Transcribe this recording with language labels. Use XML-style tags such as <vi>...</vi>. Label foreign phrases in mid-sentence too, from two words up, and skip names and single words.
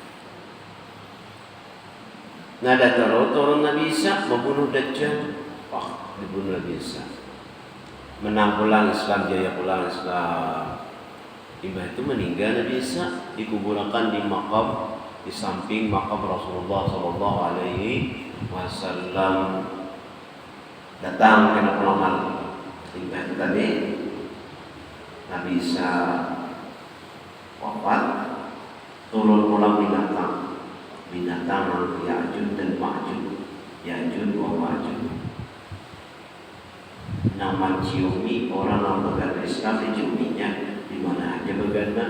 <id>Nah, turun Nabi Isa membunuh Dajjal. Dibunuh Nabi Isa.</id> <bjn>Menang pulang Islam, jaya pulang Islam. Imbah itu meninggal Nabi Isa, dikuburkan di makam di samping makam Rasulullah</bjn> <ar>صلى الله عليه وسلم.</ar> <bjn>Datang kena pulangan. Imbah itu tadi Nabi Isa wafat, turun pulang binatang Ya'juj dan Ma'juj, Ya'juj wa Ma'juj.</bjn> <id>Yang menciumi orang yang beragama Islam diciuminya di mana aja beragama.</id>